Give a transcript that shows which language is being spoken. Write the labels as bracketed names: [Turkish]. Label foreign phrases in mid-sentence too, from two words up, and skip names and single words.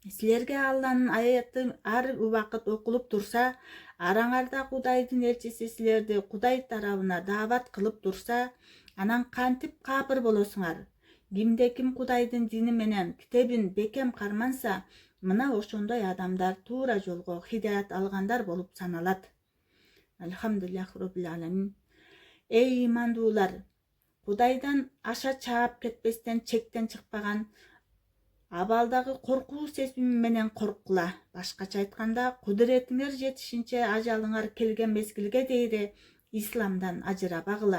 [Kyrgyz] Силерге Алланын аяты ар убакыт окулуп турса, араңарда Кудайдын элчиси силерди Кудай тарабына даават кылып турса, анан кантип капыр болосуңар? Кимде ким Кудайдын дини менен китебин бекем карманса, мына ошондой адамдар туура жолго хидаят алгандар болуп саналат. [Arabic] الحمد لله رب العالمين. [Kyrgyz] Эй имандуулар, Кудайдан аша чаап кетпестен чектен чыкпаган абалдагы коркуу сезими менен корккула. Башкача айтканда, кудуретиңер жетишинче ажалыңар келген мезгилге дейре исламдан ажырабагыла.